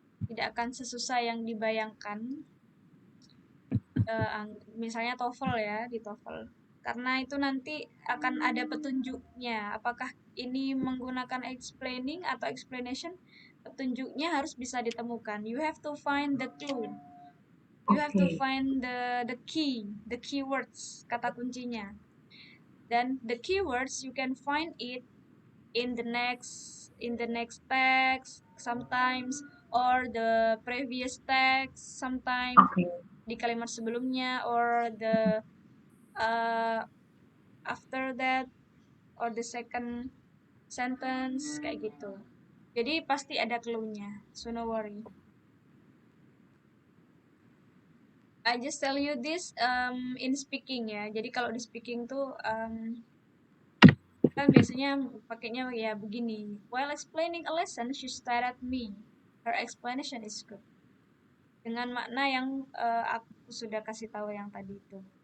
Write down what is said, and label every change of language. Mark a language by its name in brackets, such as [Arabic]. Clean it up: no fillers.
[Indonesian] tidak akan sesusah yang dibayangkan. Misalnya TOEFL ya, di TOEFL. Karena itu nanti akan ada petunjuknya. Apakah ini menggunakan explaining atau explanation? Petunjuknya harus bisa ditemukan. [English] You have to find the clue. You have to Oke. find the keywords, [Indonesian] kata kuncinya. [English] Dan the keywords you can find it in the next text sometimes, or the previous text sometimes, Oke. [Indonesian] di kalimat sebelumnya, [English] or the uh, after that, or the second sentence, [Indonesian] kayak gitu. Jadi pasti ada clue-nya, [English] so no worry. I just tell you this in speaking [Indonesian] ya. Jadi kalau di speaking tuh kan biasanya pakainya ya begini. [English] While explaining a lesson, she stared at me. Her explanation is good. [Indonesian] Dengan makna yang aku sudah kasih tahu yang tadi itu.